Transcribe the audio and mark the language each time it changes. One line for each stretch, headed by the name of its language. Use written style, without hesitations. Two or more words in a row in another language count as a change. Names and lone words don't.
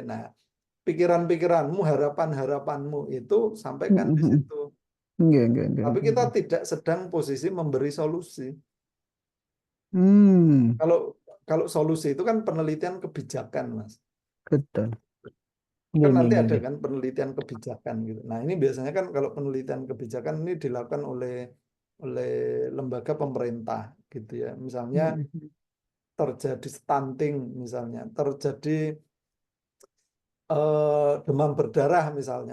Indonesian: Nah, pikiran-pikiranmu, harapan-harapanmu itu sampaikan di situ.
Javanese: Nggih, nggih, nggih,
Indonesian: Tapi kita nggih. tidak sedang posisi memberi solusi. Hmm, Kalau solusi itu kan penelitian kebijakan, Mas. betul. Kan
Javanese: Nggih, nggih,
Indonesian: nanti nggih, ada nggih. kan penelitian kebijakan gitu. Nah, ini biasanya kan kalau penelitian kebijakan ini dilakukan oleh lembaga pemerintah gitu ya. Misalnya terjadi stunting misalnya, terjadi demam berdarah misalnya.